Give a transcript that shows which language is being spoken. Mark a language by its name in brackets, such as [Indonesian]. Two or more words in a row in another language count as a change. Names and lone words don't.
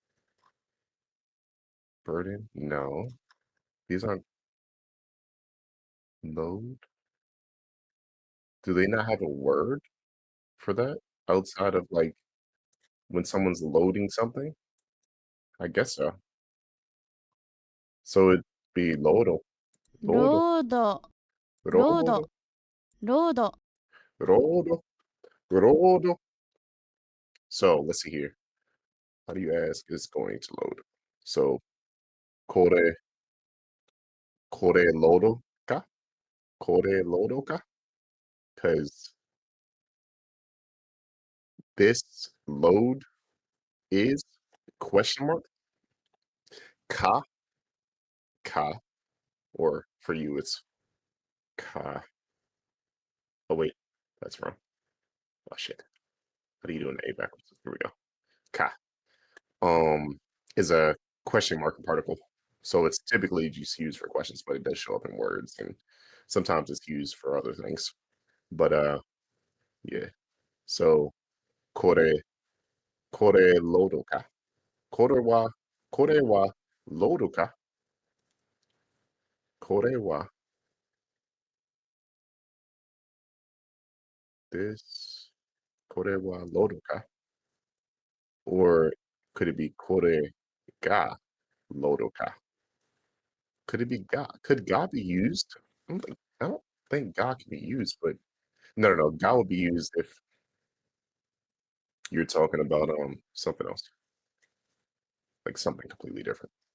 [English] Burden? No. These aren't load. Do they not have a word for that outside of like when someone's loading something? I guess so. So it'd be lodo. [Japanese] ロードロード Rodo. ロード [English] Rodo. So let's see here. How do you ask is going to load? [Japanese] So これロードか? これロードか? [English] Because this load is question mark ka or for you it's ka. Oh wait, that's wrong. Oh shit. How do you do an A backwards? Here we go. Ka. Is a question mark particle. So it's typically just used for questions, but it does show up in words and sometimes it's used for other things. But yeah. So [Japanese] これロードか. これはロードか. これは this これはロードか. [English] Or could it be [Japanese] これがロードか? [English] Could it be ga? Could ga be used? I don't think ga can be used, but no. Ga would be used if you're talking about something else, like something completely different.